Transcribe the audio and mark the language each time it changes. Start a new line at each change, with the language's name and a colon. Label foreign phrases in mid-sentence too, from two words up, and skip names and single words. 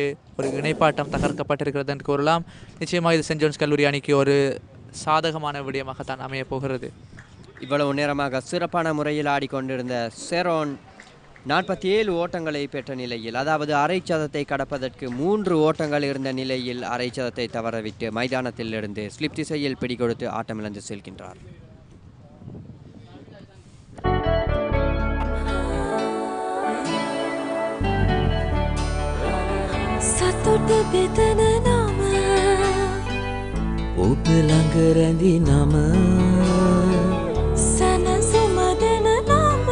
Tamil: ஒரு இணைப்பாட்டம் தகர்க்கப்பட்டிருக்கிறது என்று கூறலாம். நிச்சயமாக இது சென்ட் ஜான்ஸ் கல்லூரி அணிக்கு ஒரு சாதகமான விடயமாகத்தான் அமையப் போகிறது. இவ்வளவு நேரமாக சிறப்பான முறையில் ஆடிக்கொண்டிருந்த செரோன் 47 ஓட்டங்களை பெற்ற நிலையில், அதாவது அரை சதத்தை கடப்பதற்கு 3 ஓட்டங்கள் இருந்த நிலையில் அரை சதத்தை தவறவிட்டு மைதானத்திலிருந்து ஸ்லிப் திசையில் பிடிகொடுத்து ஆட்டமிழந்து செல்கின்றார்.
Sinhala: සතුට බෙදන නම ඔබ ළඟ රැඳි නම සැනසුම දෙන නම